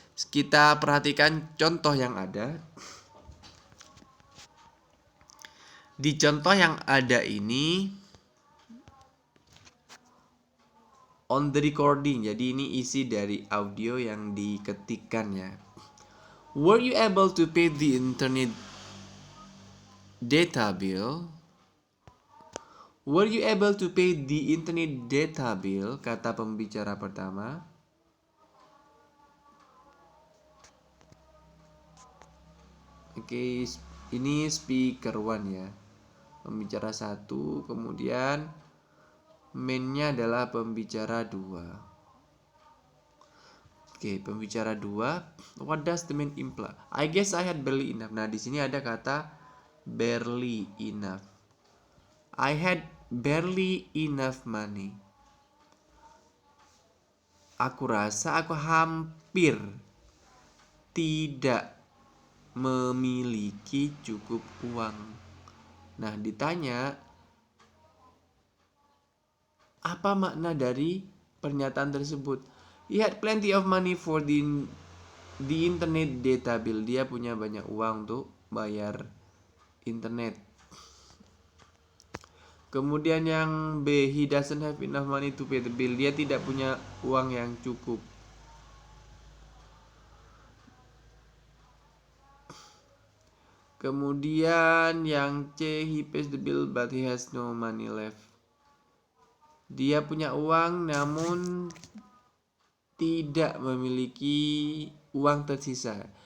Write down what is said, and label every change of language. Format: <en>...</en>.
<id>Kita perhatikan contoh yang ada. Di contoh yang ada ini</id> <en>on the recording.</en> <id>Jadi ini isi dari audio yang diketikkan ya.</id> <en>Were you able to pay the internet data bill? Were you able to pay the internet data bill?</en> <id>Kata pembicara pertama. Oke, ini</id> <en>speaker one</en> <id>ya. Pembicara 1, kemudian mainnya adalah pembicara 2. Oke, pembicara 2.</id> <en>What does the main imply? I guess I had barely enough.</en> <id>Nah, di sini ada kata</id> <en>barely enough. I had barely enough money.</en> <id>Aku rasa aku hampir tidak memiliki cukup uang. Nah, ditanya apa makna dari pernyataan tersebut?</id> <en>He had plenty of money for the internet data bill.</en> <id>Dia punya banyak uang untuk bayar internet. Kemudian yang</id> <en>B, he doesn't have enough money to pay the bill.</en> <id>Dia tidak punya uang yang cukup. Kemudian yang</id> <en>C, he pays the bill but he has no money left.</en> <id>Dia punya uang namun tidak memiliki uang tersisa.</id>